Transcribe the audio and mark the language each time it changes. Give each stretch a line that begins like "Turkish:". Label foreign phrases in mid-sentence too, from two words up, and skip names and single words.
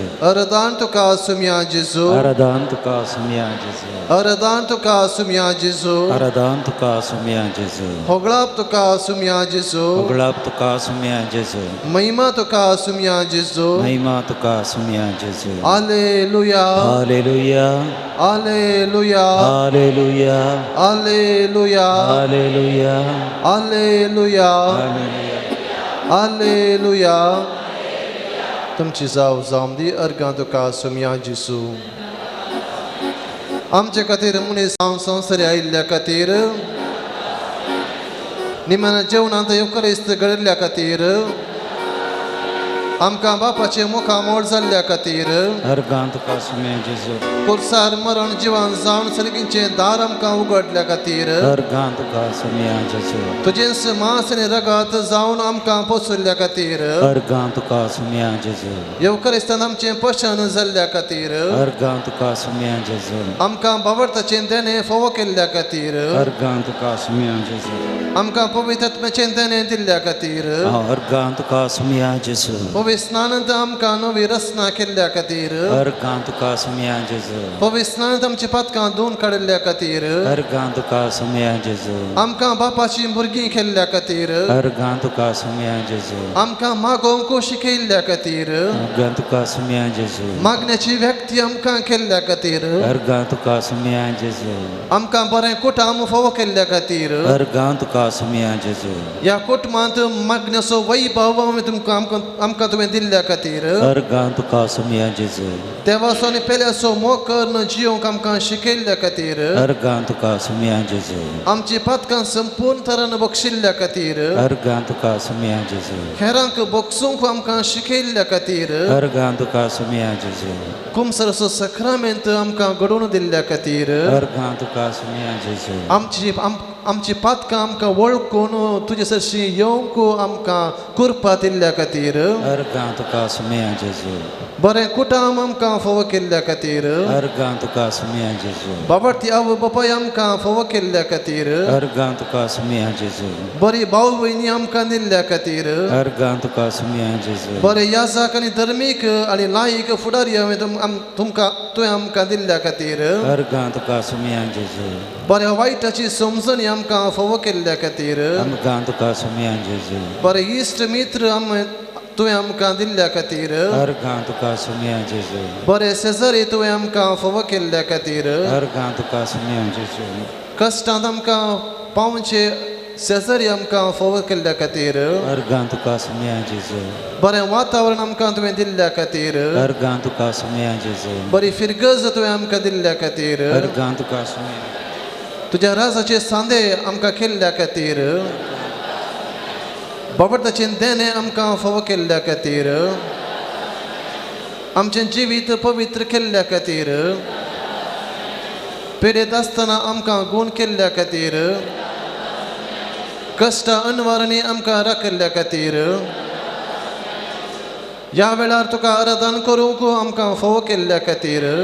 Konkani: Aradan tu ca sumia Gesù. Aradan tu ca sumia Gesù. Aradan tu ca sumia Gesù. Aradan tu ca sumia Gesù. Hoglap tu ca sumia Gesù. Oglap tu ca sumia Gesù. महिमा tu ca sumia Gesù. महिमा tu ca sumia Gesù. Aleluia. Hallelujah. Aleluia. Hallelujah. Aleluia. Hallelujah. Aleluia. Hallelujah. Aleluia. तुमची जाव जामदी अर्गां तुका सुमया जिसू आमचे खातीर मनीस संवसारी आयिल्ल्या खातीर निमाण्या जेवणांत युकरिस्त घडिल्ल्या खातीर आमकां बापाचे मुखामोड जाल्ल्या खातीर Argan tu ca sumia Gesù. कुर्सार मरण जिवान जावन सर्गींचे दार आमकां उगडल्या खातीर Argan tu ca sumia Gesù. तुजेंच मांस आनी रगत जावन आमकां पोसुल्ल्या खातीर Argan tu ca sumia Gesù. येवकरिस्तान आमचें पशन जाल्ल्या खातीर Argan tu ca sumia Gesù. आमकां बावरताचें देणें फोव केल्ल्या खातीर Argan tu ca sumia Gesù. आमकां पवित्र आत्म्याचें देणें दिल्ल्या खातीर Argan tu ca sumia Gesù. पवित्र स्नानांत आमकां नवी रचना केल्ल्या खातीर Argan tu ca sumia Gesù. पवित्र स्नानांत आमचीं पातकां धुवन काडिल्ल्या खातीर Argan tu ca sumia Gesù. आमकां बापाचीं भुरगीं केल्ल्या खातीर Argan tu ca sumia Gesù. आमकां मागोवंक शिकयल्ल्या खातीर Argan tu ca sumia Gesù. मागण्याची व्यक्ती आमकां केल्ल्या खातीर Argan tu ca sumia Gesù. आमकां बरें कुटाम फोव केल्ल्या खातीर Argan tu ca sumia Gesù. ह्या कुटुंबांत मागण्याचो वैभव आमकां तुवें दिल्ल्या खातीर Argan tu ca sumia Gesù. देवाचो आनी पेल्याचो मोग करून जियोंक आमकां शिकयल्ल्या खातीर Argan tu ca sumia Gesù. आमची पातकां संपूर्ण तरान बक्षिल्ल्या खातीर Argan tu ca sumia Gesù. हेरांक बक्षूंक आमकां शिकयल्ल्या खातीर Argan tu ca sumia Gesù. कुमसरचो सक्रामेंत आमकां घडोवन दिल्ल्या खातीर Argan tu ca sumia Gesù. आमची पातकां आमकां वळखून तुजे सरशी येवंक आमकां कुरपा दिल्ल्या खातीर Argan tu ca sumia Gesù. बरें कुटाम आमकां फोव केल्ल्या खातीर Argan tu ca sumia Gesù. बाबार्थी आवय बापाय आमकां फोव केल्ल्या खातीर Argan tu ca sumia Gesù. बरी भाव भयणी आमकां दिल्ल्या खातीर Argan tu ca sumia Gesù. बरे याजक आनी धर्मीक आनी लायक फुडारी तुमकां तुवें आमकां दिल्ल्या खातीर Argan tu ca sumia Gesù. बऱ्या वायटाची समजणी आमकां फोव केल्ल्या खातीर Argan tu ca sumia Gesù. बरे इश्ट मित्र तुवें आमकां दिल्ल्या खातीर Argan tu ca sumia Gesù. बरे सेजरी तुवें आमकां फोव केल्ल्या खातीर Argan tu ca sumia Gesù. कश्टांत आमकां पावचे सेजरी आमकां फोव केल्ल्या खातीर Argan tu ca sumia Gesù. बरें वातावरण आमकां तुवें दिल्ल्या खातीर Argan tu ca sumia Gesù. बरी फिरगज तुवें आमकां दिल्ल्या खातीर Argan tu ca sumia. तुज्या राजाचे सांदे आमकां केल्ल्या खातीर बाबरताचें देणें आमकां फोव केल्ल्या खातीर आमचें जिवीत पवित्र केल्ल्या खातीर पिडेत आसतना आमकां गूण केल्ल्या खातीर कश्ट अनवारांनी आमकां राखल्या खातीर ह्या वेळार तुका आराधन करूंक आमकां फोव केल्ल्या खातीर